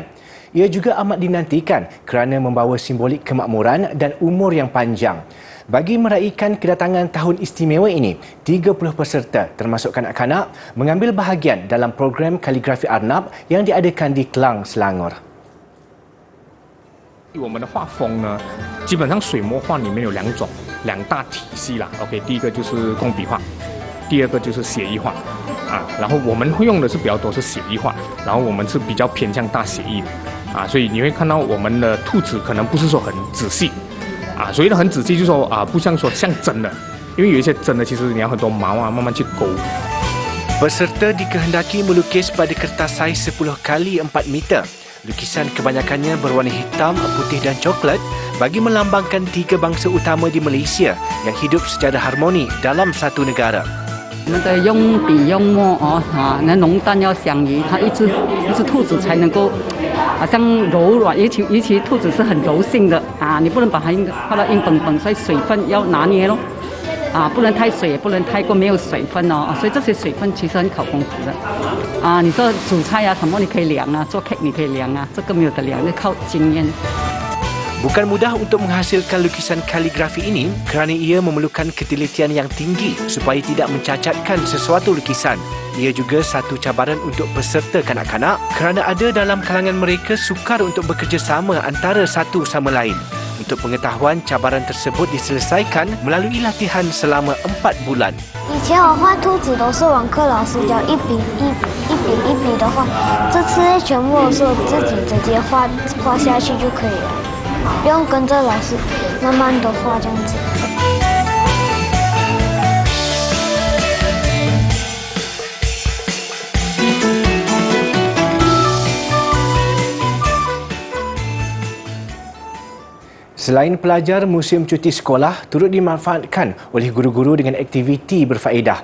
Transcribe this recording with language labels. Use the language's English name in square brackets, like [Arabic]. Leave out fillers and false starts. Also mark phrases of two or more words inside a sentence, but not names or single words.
[Malay] Ia juga amat dinantikan kerana membawa simbolik kemakmuran dan umur yang panjang. Bagi meraihkan kedatangan tahun istimewa ini, 30 peserta termasuk kanak-kanak mengambil bahagian dalam program kaligrafi Arnab yang diadakan di Klang, Selangor. [Chinese] 我们的画风呢，基本上水墨画里面有两大体系啦。OK， 第一个就是工笔画，第二个就是写意画然后我们会用的是比较多是写意画，然后我们是比较偏向大写意的所以你会看到我们的兔子可能不是说很仔细所谓的很仔细就是说不像说像真的，因为有一些真的其实你要很多毛慢慢去勾。 [Malay] Peserta dikehendaki melukis pada kertas saiz 10 kali 4 meter. Lukisan kebanyakannya berwarna hitam, putih dan coklat bagi melambangkan 3 bangsa utama di Malaysia yang hidup secara harmoni dalam satu negara. [Chinese] 那个用笔用墨能浓淡要相宜，它一只兔子才能够好像柔软，尤其兔子是很柔性的啊，你不能把它画到硬绷绷，所以水分要拿捏咯。啊，不能太水，也不能太过没有水分哦，所以这些水分其实很考功夫的。啊，你说煮菜啊什么你可以量啊，做 cake 你可以量啊，这个没有得量，就靠经验。 [Malay] Bukan mudah untuk menghasilkan lukisan kaligrafi ini kerana ia memerlukan ketelitian yang tinggi supaya tidak mencacatkan sesuatu lukisan. Ia juga satu cabaran untuk peserta kanak-kanak kerana ada dalam kalangan mereka sukar untuk bekerjasama antara satu sama lain. Untuk pengetahuan, cabaran tersebut diselesaikan melalui latihan selama 4 bulan. [Chinese] 以前我画兔子都是网课老师教一笔的画，这次全部都是我自己直接画下去就可以了，不用跟着老师慢慢的画这样子。 [Malay] Selain pelajar, museum cuti sekolah turut dimanfaatkan oleh guru-guru dengan aktiviti berfaedah.